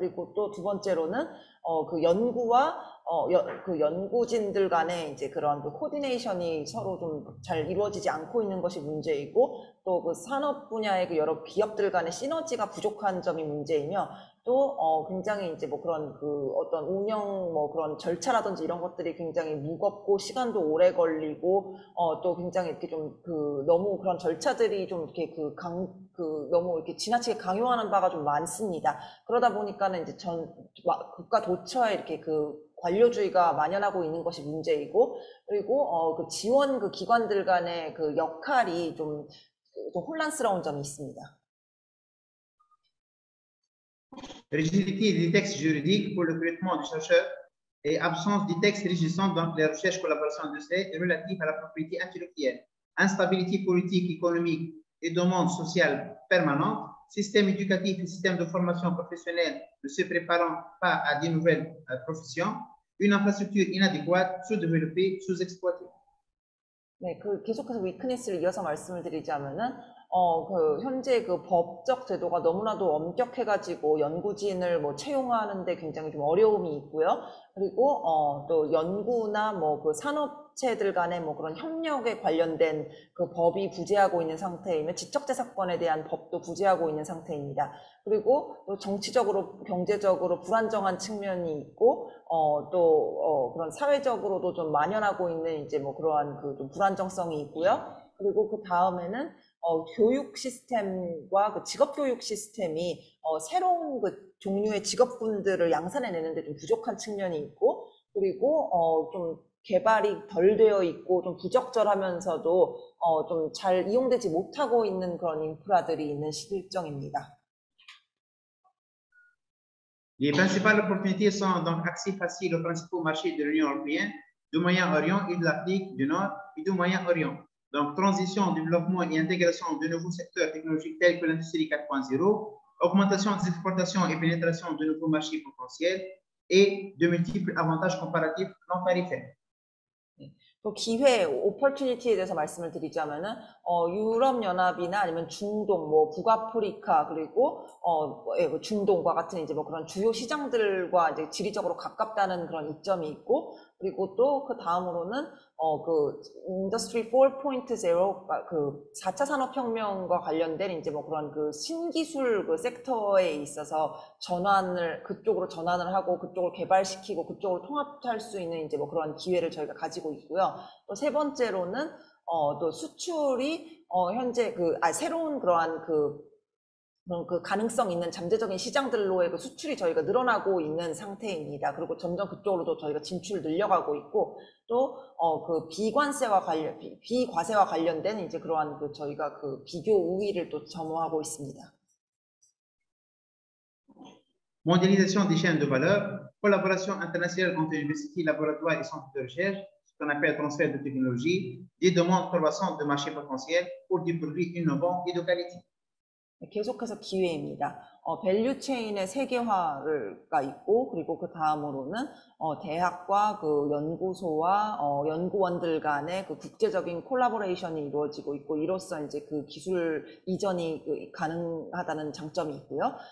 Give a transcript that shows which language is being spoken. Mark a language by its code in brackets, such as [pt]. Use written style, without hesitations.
[ko] 그리고 또 두 번째로는 그 연구와 그 연구진들 간의 이제 그런 그 코디네이션이 서로 좀 잘 이루어지지 않고 있는 것이 문제이고 또 그 산업 분야의 그 여러 기업들 간의 시너지가 부족한 점이 문제이며 또 굉장히 이제 뭐 그런 그 어떤 운영 뭐 그런 절차라든지 이런 것들이 굉장히 무겁고 시간도 오래 걸리고 또 굉장히 이렇게 좀 그 너무 그런 절차들이 좀 이렇게 너무 이렇게 지나치게 강요하는 바가 좀 많습니다. 그러다 보니까는 이제 국가 도처에 이렇게 그 관료주의가 만연하고 있는 것이 문제이고 그리고 그 지원 그 기관들 간의 그 역할이 좀 혼란스러운 점이 있습니다. [fr] Rigidité des textes juridiques pour le recrutement du chercheur et absence des textes régissant donc les recherches, collaboration industrielle et relatifs à la propriété intellectuelle. Instabilité politique, économique et demande sociale permanente. Système éducatif et système de formation professionnelle ne se préparant pas à de nouvelles professions. Une infrastructure inadéquate, sous-développée, sous-exploitée. [ko] 네, 계속해서 위크니스를 이어서 말씀을 드리자면은 현재 그 법적 제도가 너무나도 엄격해가지고 연구진을 뭐 채용하는데 굉장히 좀 어려움이 있고요. 그리고 또 연구나 뭐 그 산업체들 간의 뭐 그런 협력에 관련된 그 법이 부재하고 있는 상태이며 지적재산권에 대한 법도 부재하고 있는 상태입니다. 그리고 또 정치적으로 경제적으로 불안정한 측면이 있고 또 그런 사회적으로도 좀 만연하고 있는 이제 뭐 그러한 그 좀 불안정성이 있고요. 그리고 그 다음에는 교육 시스템과 그 직업 교육 시스템이 새로운 그 종류의 직업군들을 양산해내는데 좀 부족한 측면이 있고 그리고 좀 개발이 덜 되어 있고 좀 부적절하면서도 좀 잘 이용되지 못하고 있는 그런 인프라들이 있는 실정입니다. [fr] Les principales opportunités sont donc accès facile aux principaux marchés de l'Union européenne, du Moyen-Orient et de l'Afrique du Nord et du Moyen-Orient. Donc, transition, développement et intégration de nouveaux secteurs technologiques tels que l'industrie 4.0, augmentation des exportations et pénétration de nouveaux marchés potentiels et de multiples avantages comparatifs non tarifaires. [ko] 또 기회, 오퍼튜니티에 대해서 말씀을 드리자면은 유럽연합이나 아니면 중동, 뭐 북아프리카 그리고 중동과 같은 이제 뭐 그런 주요 시장들과 이제 지리적으로 가깝다는 그런 이점이 있고 그리고 또 그 다음으로는 그 인더스트리 4.0 그 4차 산업혁명과 관련된 이제 뭐 그런 그 신기술 그 섹터에 있어서 그쪽으로 전환을 하고 그쪽을 개발시키고 그쪽으로 통합할 수 있는 이제 뭐 그런 기회를 저희가 가지고 있고요. 또 세 번째로는 또 수출이 현재 새로운 그러한 그 가능성 있는 잠재적인 시장들로의 그 수출이 저희가 늘어나고 있는 상태입니다. 그리고 점점 그쪽으로도 저희가 진출을 늘려가고 있고 또 그 비과세와 관련된 이제 그러한 그 저희가 그 비교 우위를 또 점호하고 있습니다. [fr] Mondialisation des chaînes de valeur, collaboration internationale entre universités, laboratoires et centres de recherche, ce qu'on appelle transfert de technologie, des demandes croissantes de marchés potentiels pour des produits innovants et de qualité. [ko] 계속해서 기회입니다. 밸류 체인의 세계화가 있고, 그리고 그 다음으로는 대학과 그 연구소와 연구원들 간의 그 국제적인 콜라보레이션이 이루어지고 있고, 이로써 이제 그 기술 이전이 가능하다는 장점이 있고요.